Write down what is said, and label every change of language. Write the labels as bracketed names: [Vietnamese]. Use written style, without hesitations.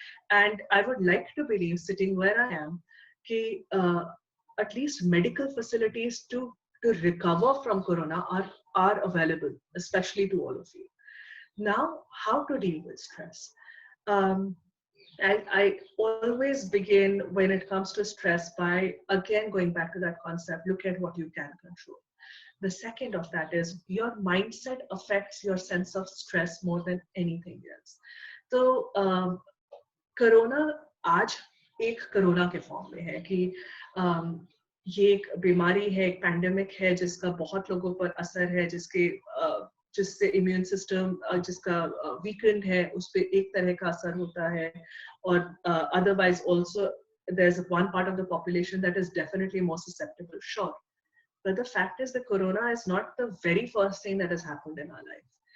[English] And I would like to believe, sitting where I am, at least medical facilities to recover from corona are available, especially to all of you. Now, how to deal with stress? Um, I always begin when it comes to stress by again going back to that concept, look at what you can control. The second of that is your mindset affects your sense of stress more than anything else. [Hindi] So corona आज एक corona के form में है कि ये एक बीमारी है, एक पैंडेमिक है जिसका बहुत लोगों पर असर है, जिससे इम्यून सिस्टम जिसका वीकेंड है उस पे एक तरह का असर होता है और otherwise also [English] there's one part of the population that is definitely more susceptible, sure. But the fact is that corona is not the very first thing that has happened in our life.